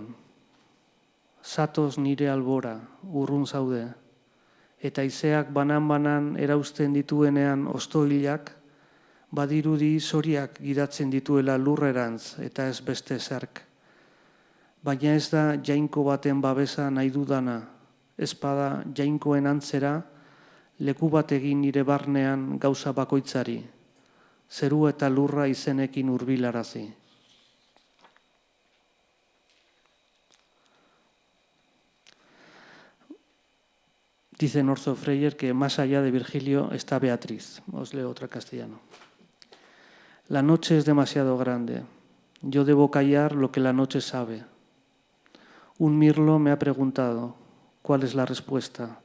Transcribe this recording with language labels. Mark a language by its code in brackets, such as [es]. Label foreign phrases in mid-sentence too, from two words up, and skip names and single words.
[eu] Zatoz nire albora, urrun zaude, eta haizeak banan-banan erausten dituenean ostoilak, badirudi zoriak gidatzen dituela lurrerantz eta ez beste zerk. Baina ez da jainko baten babesa nahi dudana, ez bada jainkoen antzera, leku bat egin nire barnean gauza bakoitzari, zeru eta lurra izenekin hurbilarazi. [es] Dice Norzo Freyer que más allá de Virgilio está Beatriz. Os leo otra castellano. La noche es demasiado grande. Yo debo callar lo que la noche sabe. Un mirlo me ha preguntado, ¿cuál es la respuesta?